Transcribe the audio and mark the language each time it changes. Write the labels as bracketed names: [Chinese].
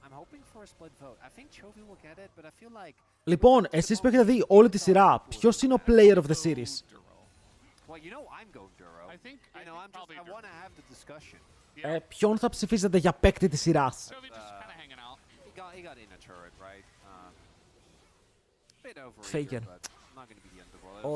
[English] I'm hoping for a split vote. I think Chovy will get it, but I feel like... [Greek] Λοιπόν, εσείς που έχετε δει όλη τη σειρά, ποιος είναι ο player of the series? [English] Well, you know I'm going Duro. I think I know, I want to have the discussion. [Greek] Ποιον θα ψηφίσετε για παίκτη της σειράς? [English] Chovy just kind of hanging out. He got in a turret, right? Bit over Faker. but not going to be the end of the world.